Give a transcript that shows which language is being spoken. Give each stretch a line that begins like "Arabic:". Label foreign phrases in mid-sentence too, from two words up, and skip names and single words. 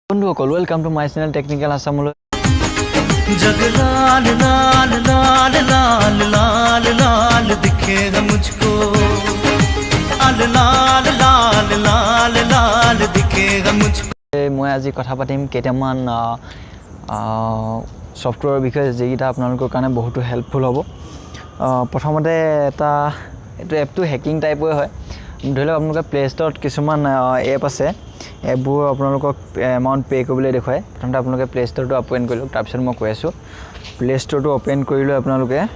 English: বন্ধুসকল welcome to my channel টেকনিক্যাল আসামলৈ
Hindi: जग लाल लाल लाल लाल लाल लाल दिखेगा मुझको लाल लाल लाल लाल लाल दिखेगा मुझको
Assamese: মই আজি কথা পাতিম কেইটামান সফটওয়্যাৰৰ বিষয়ে যেটা আপোনালোকৰ কাৰণে বহুত হেল্পফুল হ'ব প্ৰথমতে এইটো এপটো
English: hacking type
Assamese: হয় ধৰি লওক আপোনালোকে প্লে ষ্টৰত কিছুমান এপ আছে এপবোৰ আপোনালোকক
English: amount pay
Assamese: কৰিবলৈ দেখুৱায় প্ৰথমতে আপোনালোকে প্লে ষ্টৰটো ওপেন কৰি লওক তাৰপিছত মই কৈ আছো প্লে ষ্টৰটো ওপেন কৰি লৈ আপোনালোকে